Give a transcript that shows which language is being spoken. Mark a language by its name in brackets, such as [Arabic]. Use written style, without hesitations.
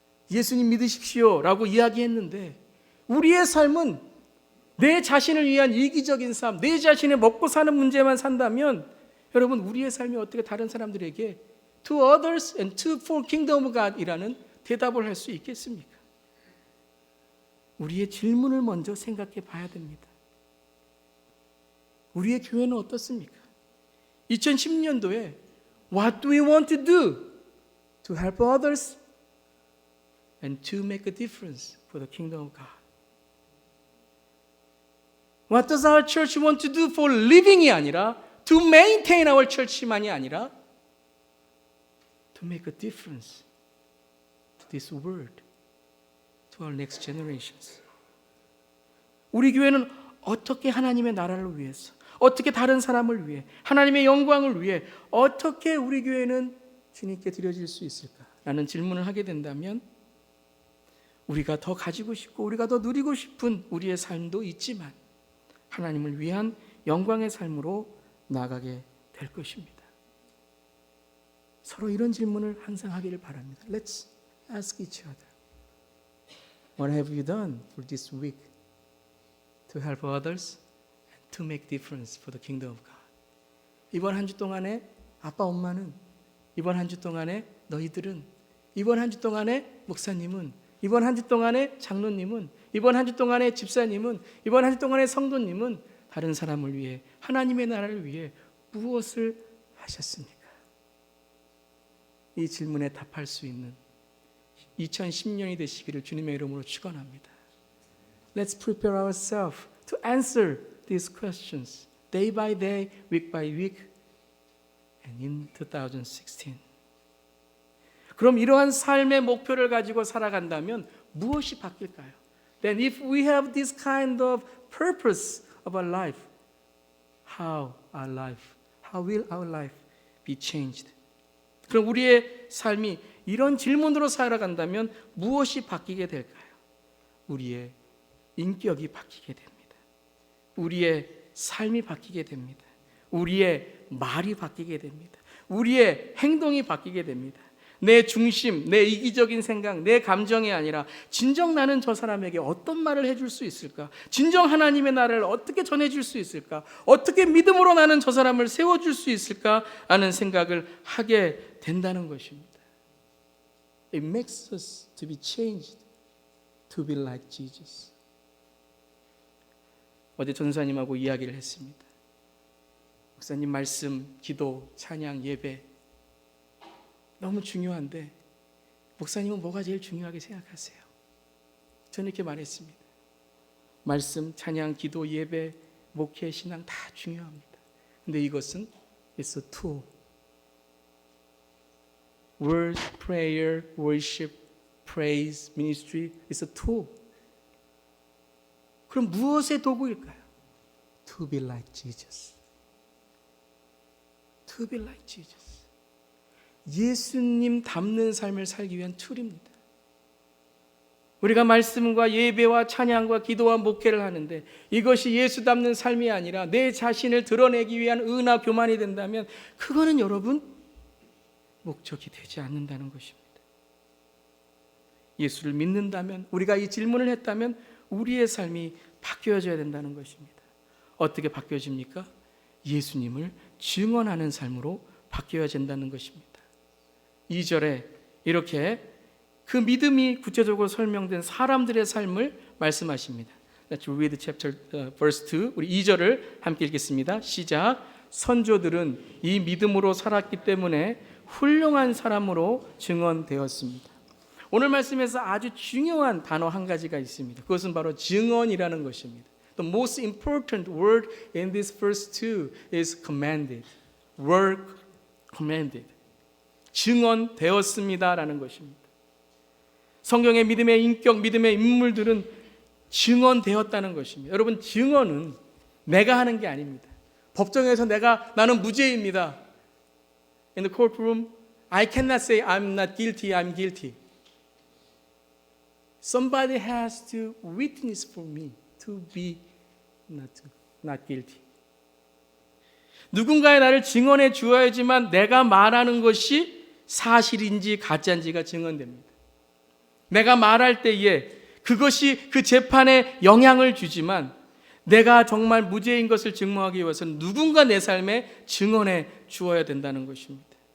[Korean] 예수님 믿으십시오 라고 이야기했는데 우리의 삶은 내 자신을 위한 이기적인 삶, 내 자신의 먹고 사는 문제만 산다면 여러분 우리의 삶이 어떻게 다른 사람들에게 [English] to others and to for kingdom of God [Korean] 이라는 대답을 할 수 있겠습니까? 우리의 질문을 먼저 생각해 봐야 됩니다. 우리의 교회는 어떻습니까? [English] 2010년도에 What do we want to do to help others and to make a difference for the kingdom of God? What does our church want to do for living이 [Korean] 아니라 [English] to maintain our church만이 아니라 to make a difference to this world, to our next generations. [Korean] 우리 교회는 어떻게 하나님의 나라를 위해서, 어떻게 다른 사람을 위해, 하나님의 영광을 위해 어떻게 우리 교회는 주님께 드려질 수 있을까? 라는 질문을 하게 된다면 우리가 더 가지고 싶고 우리가 더 누리고 싶은 우리의 삶도 있지만 하나님을 위한 영광의 삶으로 나가게 될 것입니다. 서로 이런 질문을 항상 하기를 바랍니다. [English] Let's ask each other. What have you done for this week to help others and to make difference for the kingdom of God? [Korean] 이번 한 주 동안에 아빠 엄마는, 이번 한 주 동안에 너희들은, 이번 한 주 동안에 목사님은, 이번 한 주 동안에 장로님은, 이번 한 주 동안에 집사님은, 이번 한 주 동안에 성도님은 다른 사람을 위해, 하나님의 나라를 위해 무엇을 하셨습니까? 이 질문에 답할 수 있는 2010년이 되시기를 주님의 이름으로 축원합니다. [English] Let's prepare ourselves to answer these questions day by day, week by week, and in 2016. [Korean] 그럼 이러한 삶의 목표를 가지고 살아간다면 무엇이 바뀔까요? [English] Then if we have this kind of purpose of our life, how will our life be changed? [Korean] 그럼 우리의 삶이 이런 질문으로 살아간다면 무엇이 바뀌게 될까요? 우리의 인격이 바뀌게 됩니다. 우리의 삶이 바뀌게 됩니다. 우리의 말이 바뀌게 됩니다. 우리의 행동이 바뀌게 됩니다. 내 중심, 내 이기적인 생각, 내 감정이 아니라 진정 나는 저 사람에게 어떤 말을 해줄 수 있을까? 진정 하나님의 나라를 어떻게 전해줄 수 있을까? 어떻게 믿음으로 나는 저 사람을 세워줄 수 있을까? 하는 생각을 하게 된다는 것입니다. [English] It makes us to be changed, to be like Jesus. [Korean] 어제 전사님하고 이야기를 했습니다. 목사님 말씀, 기도, 찬양, 예배 너무 중요한데 목사님은 뭐가 제일 중요하게 생각하세요? 저는 이렇게 말했습니다. 말씀, 찬양, 기도, 예배, 목회, 신앙 다 중요합니다. 근데 이것은 [English] it's a tool. Word, prayer, worship, praise, ministry is a tool. [Korean] 그럼 무엇의 도구일까요? [English] To be like Jesus. To be like Jesus. [Korean] 예수님 닮는 삶을 살기 위한 툴입니다. 우리가 말씀과 예배와 찬양과 기도와 목회를 하는데 이것이 예수 닮는 삶이 아니라 내 자신을 드러내기 위한 은하 교만이 된다면 그거는 여러분 목적이 되지 않는다는 것입니다. 예수를 믿는다면, 우리가 이 질문을 했다면 우리의 삶이 바뀌어져야 된다는 것입니다. 어떻게 바뀌어집니까? 예수님을 증언하는 삶으로 바뀌어야 된다는 것입니다. 2절에 이렇게 그 믿음이 구체적으로 설명된 사람들의 삶을 말씀하십니다. [English] Let's read chapter verse 2. [Korean] 우리 2절을 함께 읽겠습니다. 시작. 선조들은 이 믿음으로 살았기 때문에 훌륭한 사람으로 증언되었습니다. 오늘 말씀에서 아주 중요한 단어 한 가지가 있습니다. 그것은 바로 증언이라는 것입니다. [English] The most important word in this verse 2 is commanded. word commanded. [Korean] 증언되었습니다라는 것입니다. 성경의 믿음의 인격, 믿음의 인물들은 증언되었다는 것입니다. 여러분, 증언은 내가 하는 게 아닙니다. 법정에서 나는 무죄입니다. [English] In the courtroom, I cannot say I'm not guilty, I'm guilty. Somebody has to witness for me to be not guilty. [Korean] 누군가의 나를 증언해 주어야지만 내가 말하는 것이 사실인지 가짜인지가 증언됩니다. 내가 말할 때에 그것이 그 재판에 영향을 주지만 내가 정말 무죄인 것을 증명하기 위해서는 누군가 내 삶에 증언해 주어야 된다는 것입니다.